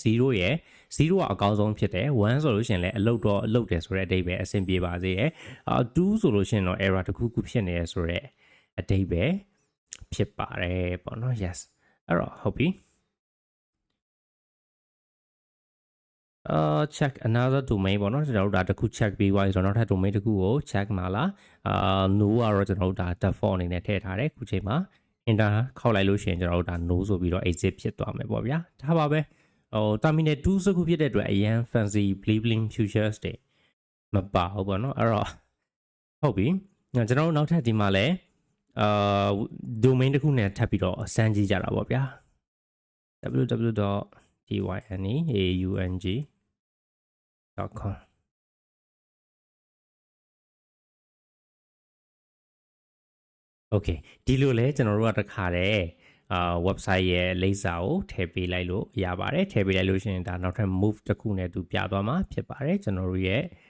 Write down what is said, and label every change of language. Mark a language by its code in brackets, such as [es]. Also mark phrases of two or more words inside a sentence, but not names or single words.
[my] 0 ရဲ့0ကအကောင်းဆုံးဖြစ်တယ်1ဆိုလို့ရှိရင်လည်းအလုပ်တယ်ဆိုတဲ့အဓိပ္ပာယ်အဆင်ပြေပါစေတယ်2ဆိုလို့ရှိရင်တော့ error တစ်ခုခု ဖြစ်နေရဆိုတဲ့အဓိပ္ပာယ်ဖြစ်ပါတယ်ပေါ့နော် yes အဲ့တော့ဟုတ်ပြီ [en] check another domain [my] ပေါ့နော်ကျွန်တော်တို့ဒါတစ်ခု check ပြီးသွားပြီဆိုတော့နောက်ထပ် domain တစ်ခုကို check မှာလား no ကတော့ကျွန်တော်တို့ဒါ default အနေနဲ့ထည့်ထားတယ်ခုချိန်မှာ enter ခောက်လိုက်လို့ရှိရင်ကျွန်တော်တို့ဒါ no ဆိုပြီးတော့ exit ဖြစ်သွားမယ်ပေါ့ဗျာဒါပါပဲterminal 2စခုဖြစ်တဲ့အတွက်အရန် [en] fancy bling features [my] တွေမပါဘူးပေါ့နော်အဲ့တော့ဟုတ်ပြီကျွန်တော်တို့နောက်ထပ်ဒီမှာလဲ domain တစ်ခုနဲ့ထပ်ပြီးတော့စမ်းကြည့်ကြတာပေါ့ဗျာ www.dyneaung.com Okay ဒီလိုလဲကျွန်တော်တို့ကတခါတည်းwebsite ရဲ့လိပ်စာကိုထည့်ပေးလိုက်လို့ရပါတယ်ထည့်ပေးလိုက်လို့ရှိရင်ဒါနောက်ထပ် move တစ်ခုနဲ့သူပြသွားမှာဖြစ်ပါတယ်ကျွန်တော်တို့ရဲ့